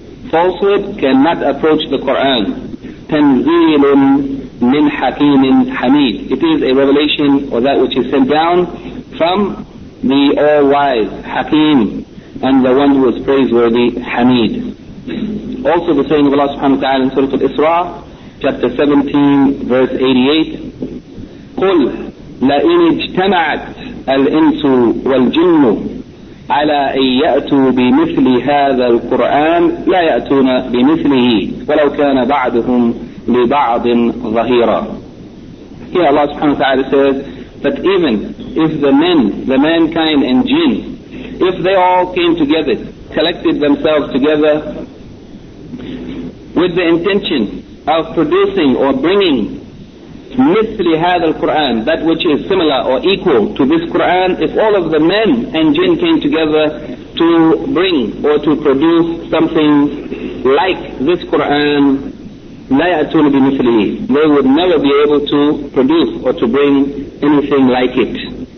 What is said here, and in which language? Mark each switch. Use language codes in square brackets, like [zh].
[en] Falsehood cannot approach the Qur'an. [ar] تنزيلٌ من حكيم حميد, [en] it is a revelation or that which is sent down from the all-wise حكيم, and the one who is praiseworthy, حميد. Also the saying of Allah subhanahu wa ta'ala in Surah Al-Isra, chapter 17, verse 88, [ar] قل لئن اجتمعت الإنس والجن على أن يأتوا بمثل هذا القرآن لا يأتون بمثله ولو كان بعضهم لبعض ظهيرا. [en] Here Allah subhanahu wa ta'ala says that even if the men, the mankind and jinn, if they all came together, collected themselves together with the intention of producing or bringing [ar] مثل هذا القرآن, [en] that which is similar or equal to this Qur'an, if all of the men and jinn came together to bring or to produce something like this Qur'an, [ar] لَا يَأْتُونَ بِمِثْلِهِ, [en] they would never be able to produce or to bring anything like it.